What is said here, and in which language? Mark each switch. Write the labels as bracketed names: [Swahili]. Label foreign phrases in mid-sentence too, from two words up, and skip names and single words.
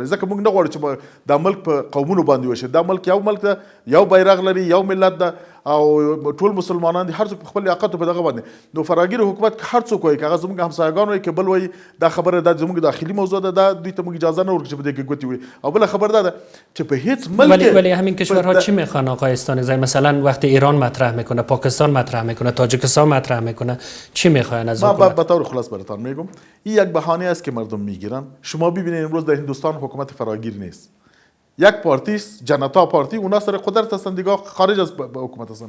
[Pashto] ځکه موږ نه غواړو چې دا ملک په قومونو باندې وشي. دا ملک یو ملک ده، یو بیرغ لري، یو ملت ده او ټول مسلمانان دي، هر څوک په خپل لیاقت په دغه باندې. نو فراگیر حکومت هر څوک وایي که هغه زموږ همسایګان وایي که بل وایي، دا خبره دا زموږ داخلي موضوع ده، دا دوی ته موږ اجازه نه ورکړو چې په دې کې ګوتې وایي. او بله خبر دا ده چې په هیڅ ملک [Persian] ولی همین کشورها چی میخوان آقای استانزی؟ مثلا وقتی ایران مطرح میکنه، پاکستان مطرح میکنه، تاجیکستان مطرح میکنه، چی میخوان از حکومت؟ من به طور خلاص براتون میگم این یک بهانه است که مردم میگیرن. شما ببینید امروز در هندوستان حکومت فراگیر نیست. یک پارتی است، جنتا پارتی، اونا سر قدرت هستن دیگه، خارج از حکومت هستن.